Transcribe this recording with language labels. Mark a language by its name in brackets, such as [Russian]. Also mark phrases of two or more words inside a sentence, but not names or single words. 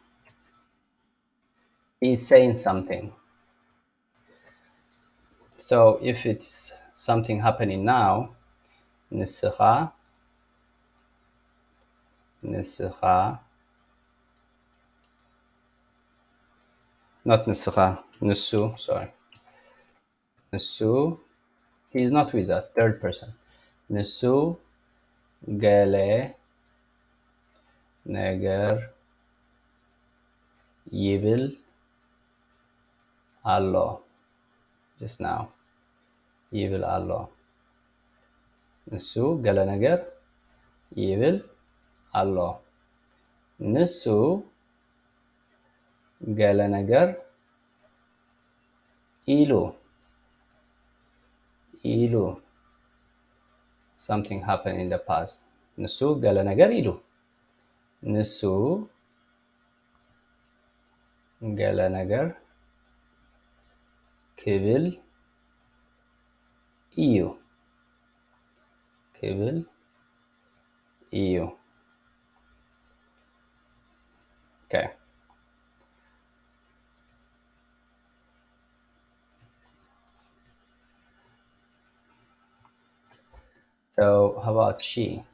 [English] He's saying something. So if it's something happening now, ንስኻ not [Tigrinya] ንስኻ ንሱ, [English] sorry. ንሱ, he's not with us, third person. [Tigrinya] ንሱ ገለ ነገር ይብል ኣሎ [English] just now [Tigrinya] ይብል ኣሎ ንሱ ገለ ነገር ይብል ኣሎ ንሱ ገለ ነገር ኢሉ [English] something happened in the past. [Tigrinya] ንሱ ገለ ነገር ኢሉ ንሱ ገለ ነገር ክብል እዩ Okay. [English] So how about she?